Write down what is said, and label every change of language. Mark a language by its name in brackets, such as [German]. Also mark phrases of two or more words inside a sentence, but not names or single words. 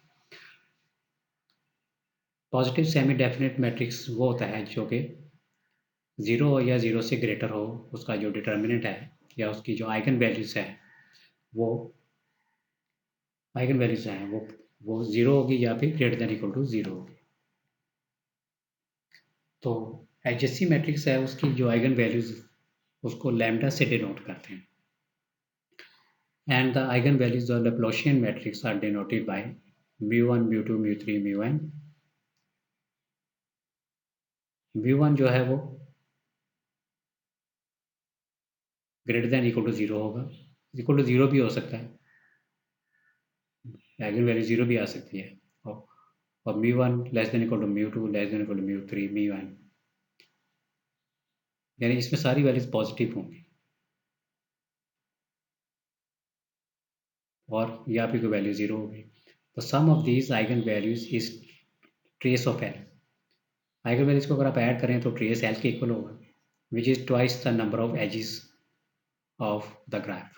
[English] positive semi definite matrix [Hindi] वो होता है जो कि ज़ीरो हो या ज़ीरो से ग्रेटर हो, उसका जो डिटर्मिनेंट है या उसकी जो [English] eigen values [Hindi] है वो [English] eigen values [Hindi] हैं वो ज़ीरो होगी या फिर [English] greater than equal to zero [Hindi] होगी। तो [English] HSC matrix [Hindi] है, उसकी जो [English] eigen values [Hindi] उसको लैम्डा से डिनोट करते हैं। [English] and the eigen values of Laplacian matrix are denoted by mu1 mu2 mu3 mu n. [Hindi] mu1 जो है वो [English] greater than equal to zero [Hindi] होगा, [English] equal to zero [Hindi] भी हो सकता है, [English] eigen value [Hindi] ज़ीरो भी आ सकती है, और [English] mu1 less than equal to mu2 less than equal to mu3 mu n, [Hindi] यानी इसमें सारी [English] values positive [Hindi] होंगी और यहाँ पे कोई [English] value zero [Hindi] होगी। [English] तो sum of these eigen values is trace of L. eigen values [Hindi] को अगर आप ऐड करें तो [English] trace L [Hindi] के इक्वल होगा, [English] which is twice the number of edges of the graph.